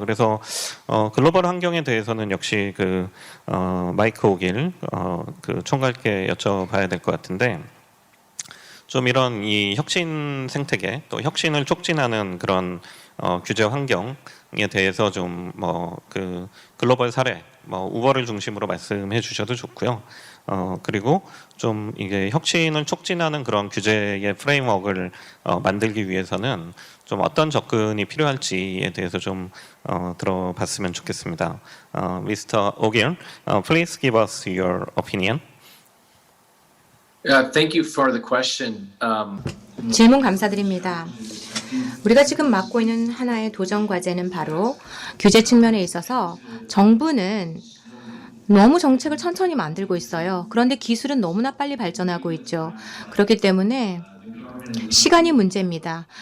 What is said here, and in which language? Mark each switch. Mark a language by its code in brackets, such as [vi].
[ko] 그래서 글로벌 환경에 대해서는 역시 그 마이크 오길 그 총괄께 여쭤봐야 될 것 같은데 좀 이런 이 혁신 생태계 또 혁신을 촉진하는 그런 규제 환경에 대해서 좀 뭐 그 글로벌 사례 뭐 우버를 중심으로 말씀해 주셔도 좋고요. 그리고 좀 이게 혁신을 촉진하는 그런 규제의 프레임워크를 만들기 위해서는 좀 어떤 접근이 필요할지에 대해서 좀 들어봤으면 좋겠습니다. [en] Mr. Ogier, please give us your opinion. Thank you for the question. [ko] 질문 감사드립니다. 우리가 지금 맡고 있는 하나의 도전 과제는 바로 규제 측면에 있어서 정부는 너무 정책을 천천히 만들고 있어요. 그런데 기술은 너무나 빨리 발전하고 있죠. 그렇기 때문에 시간이 문제입니다.